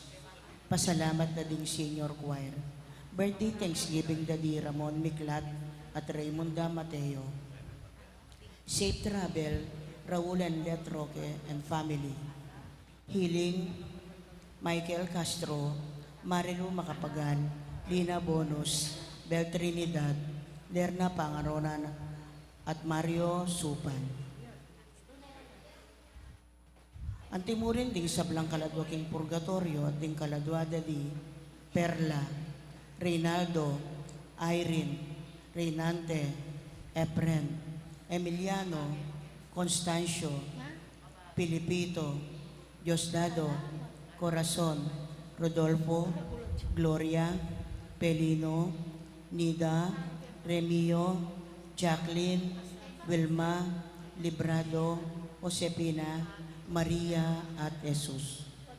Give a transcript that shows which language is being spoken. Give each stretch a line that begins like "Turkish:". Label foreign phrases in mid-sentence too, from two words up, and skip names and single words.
Pampanga: Pasalamat na ding senior choir. Birthday Thanksgiving Daddy Ramon Miklat at Raymonda Mateo.
English: Safe travel, Raul and Let Roque and family. Healing, Michael Castro,
Pampanga: Marilu Macapagan, Lina Bonus, Bel Trinidad, Lerna Pangaronan, at Mario Supan. Antimurin ding sablang kaladwa king purgatorio at ding kaladwada di Perla, Reynaldo, Irene, Reynante, Efren, Emiliano, Constancio, Pilipito, Diosdado, Corazon, Rodolfo, Gloria, Pelino, Nida, Remio, Jacqueline, Wilma, Librado, Josepina, Maria at Jesus.